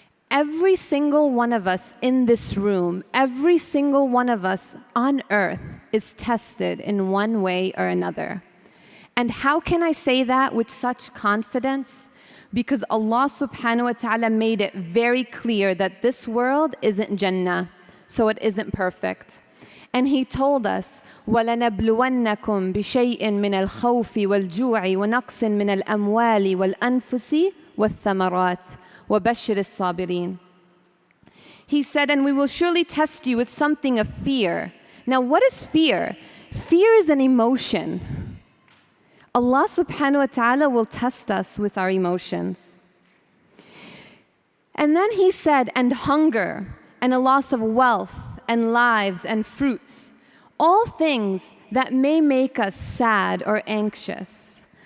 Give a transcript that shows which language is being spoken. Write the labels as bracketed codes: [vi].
[en] Every single one of us in this room, every single one of us on earth is tested in one way or another. And how can I say that with such confidence? Because Allah subhanahu wa ta'ala made it very clear that this world isn't Jannah, so it isn't perfect. And He told us, [ar] وَلَنَبْلُوَنَّكُمْ بِشَيْءٍ مِّنَ الْخَوْفِ وَالْجُوعِ وَنَقْصٍ مِّنَ الْأَمْوَالِ وَالْأَنفُسِ وَالثَّمَرَاتِ وَبَشِّرِ الصَّابِرِينَ. [en] He said, and we will surely test you with something of fear. Now, what is fear? Fear is an emotion. Allah subhanahu wa ta'ala will test us with our emotions. And then He said, and hunger, and a loss of wealth, and lives, and fruits, all things that may make us sad or anxious.